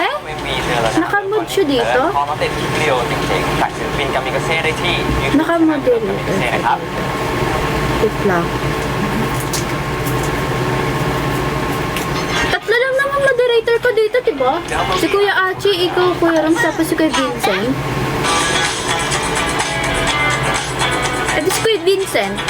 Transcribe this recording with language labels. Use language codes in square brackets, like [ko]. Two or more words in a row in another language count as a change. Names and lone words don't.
[th] ไม่มีเธอแล้วนะ [tl] Nakamood siya dito? [th] พอมาติดวิดีโอจริงๆจากศิลปินกามิกาเซ่ได้ที่ YouTube [tl] Nakamodel. [th] กามิกาเซ่นะครับ [tl] Wait lang. Tatlo lang naman moderator ko dito, diba? Si Kuya Achi, ikaw, Kuya Roms, tapos si Kuya Vincent. Eh, di si Kuya Vincent.